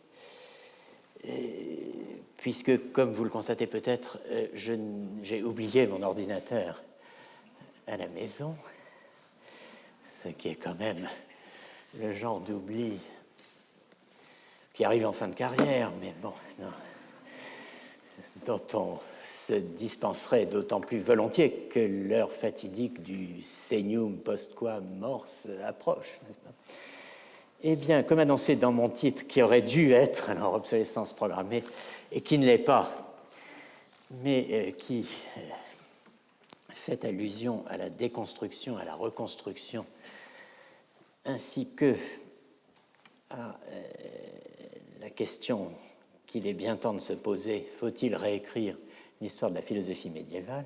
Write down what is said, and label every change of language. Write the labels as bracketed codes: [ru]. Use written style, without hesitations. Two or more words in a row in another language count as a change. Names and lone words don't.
[fr] puisque, comme vous le constatez peut-être, j'ai oublié mon ordinateur à la maison, ce qui est quand même le genre d'oubli qui arrive en fin de carrière, mais bon, non, dont on se dispenserait d'autant plus volontiers que l'heure fatidique du [la] senium postquam mors [fr] approche, n'est-ce pas? Eh bien, comme annoncé dans mon titre, qui aurait dû être alors obsolescence programmée et qui ne l'est pas, mais qui fait allusion à la déconstruction, à la reconstruction, ainsi que à la question qu'il est bien temps de se poser, faut-il réécrire l'histoire de la philosophie médiévale?